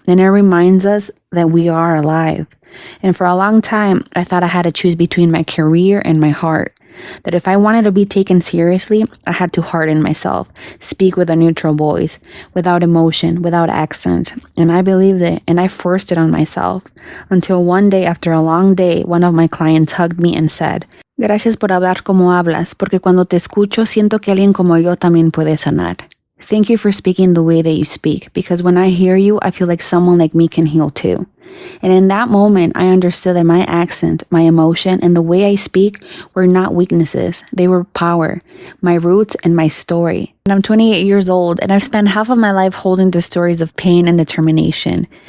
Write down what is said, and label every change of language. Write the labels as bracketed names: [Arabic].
[English] And it reminds us that we are alive. And for a long time, I thought I had to choose between my career and my heart. That if I wanted to be taken seriously, I had to harden myself, speak with a neutral voice, without emotion, without accent. And I believed it, and I forced it on myself. Until one day, after a long day, one of my clients hugged me and said, [Spanish] "Gracias por hablar como hablas, porque cuando te escucho siento que alguien como yo también puede sanar." [English] Thank you for speaking the way that you speak, because when I hear you, I feel like someone like me can heal too. And in that moment, I understood that my accent, my emotion, and the way I speak were not weaknesses. They were power, my roots, and my story. And I'm 28 years old, and I've spent half of my life holding the stories of pain and determination.